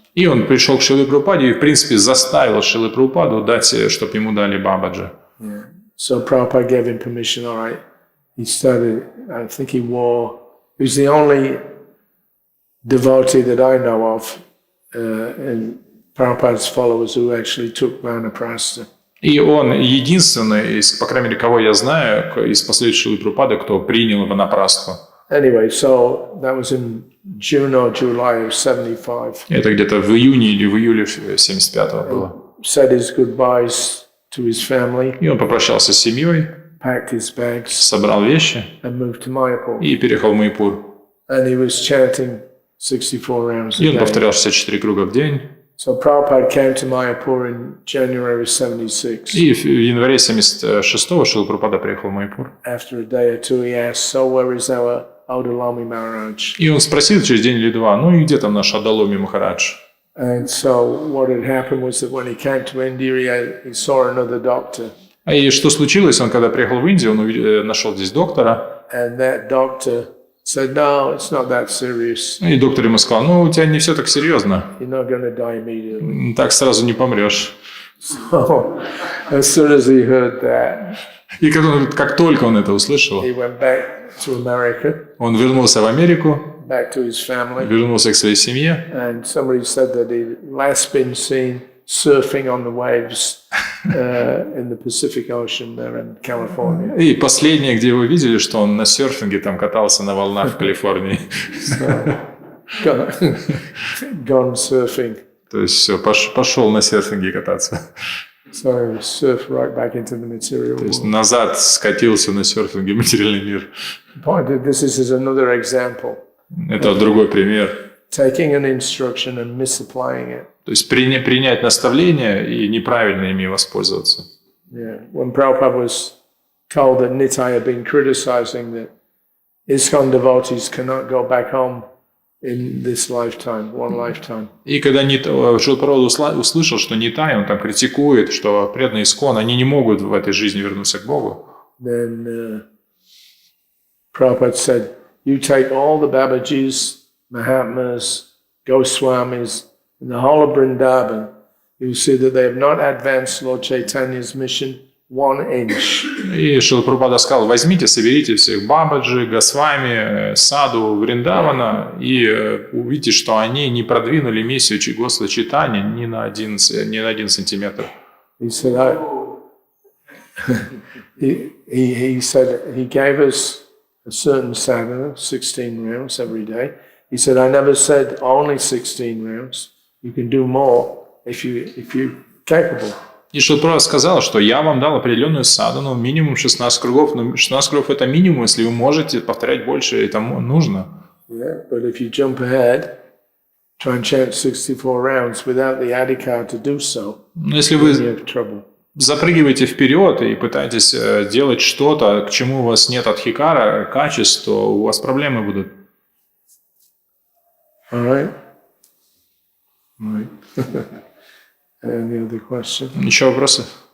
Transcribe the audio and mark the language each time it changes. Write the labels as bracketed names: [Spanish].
[Russian] И он пришел к Шриле Прабхупаде и, в принципе, заставил Шрилу Прабхупаду дать, чтобы ему дали Бабаджи. [English] Yeah. So Prabhupada gave him permission, all right. He started, I think he was the only devotee that I know of, and Prabhupada's followers who actually took Vanaprastha. [Russian] И он единственный, по крайней мере, кого я знаю, из последующих Шрилы Прабхупады, кто принял ванапрастху. [English] Anyway, so that was in June or July of 75. [Russian] Это где-то в июне или в июле 75-го было. [English] Said his goodbyes to his family. [Russian] И он попрощался с семьей, [English] packed his bags, [Russian] собрал вещи [English] and moved to Mayapur. [Russian] И переехал в Маяпур. [English] And he was chanting 64 rounds a [Russian] И он [English] day. [Russian] повторял 64 круга в день. [English] So Prabhupada came to Mayapur in January 76. [Russian] И в январе 76-го Шрила Прабхупада приехал в Маяпур. [English] After a day or two, he asked, "So where is our Audalami Maharaj?" [Russian] И он спросил через день или два, ну и где там наш Адаломи Махарадж? [English] And so what had happened was that when he came to India, he saw another doctor. [Russian] И что случилось? Он когда приехал в Индию, он нашел здесь доктора. [English] And that doctor said, "No, it's not that serious. [Russian] И доктор ему сказал, ну у тебя не все так серьезно. [English] You're not going to die immediately." [Russian] Так сразу не помрешь. [English] So as soon as he heard that, [Russian] И как только он это услышал, [English] he went back to America, [Russian] он вернулся в Америку, [English] back to his family. [Russian] вернулся к своей семье. [English] And somebody said that he'd last been seen surfing on the waves in the Pacific Ocean there in California. [Russian] И последнее, где его видели, что он на серфинге там катался на волнах в Калифорнии. [English] Gone surfing. [Russian] То есть все, пошел на серфинге кататься. [English] So surf right back into the material [Russian] То есть [English] world. [Russian] назад скатился на серфинге в материальный мир. [English] This is another example. [Russian] Это другой пример. [English] Taking an instruction and misapplying it. [Russian] То есть принять наставление и неправильно ими воспользоваться. [English] Yeah. When Prabhupada was told that Nitai had been criticizing that ISKCON devotees cannot go back home in this lifetime, one lifetime. [Russian] И когда Шрила Прабхупада услышал, что Нитай, он там критикует, что преданные ИСККОН, они не могут в этой жизни вернуться к Богу. [English] Then Prabhupada said, "You take all the Babajis, Mahatmas, Goswamis, in the whole of Vrindavan, you see that they have not advanced Lord Chaitanya's mission 1 inch." [Russian] И Шрила Прабхупада сказал, возьмите, соберите всех Бабаджи, Госвами, Саду, Вриндавана, и увидите, что они не продвинули миссию Господа Чайтаньи ни на один сантиметр. [English] He said, he said he gave us a certain sadhana, 16 rounds every day. He said, I never said only 16 rounds. You can do more if you're capable. [Russian] И Шрила Прабхупада сказал, что я вам дал определенную садану, минимум 16 кругов, но 16 кругов это минимум, если вы можете повторять больше, это нужно. [English] Yeah, but if you jump ahead, try and chant 64 rounds without the adhikar to do so, [Russian] Но если [English] then [Russian] вы [English] you have trouble. [Russian] запрыгиваете вперед и пытаетесь делать что-то, к чему у вас нет адхикара, качеств, то у вас проблемы будут. [English] All right? All right. Any other question? [Russian] Еще вопросы?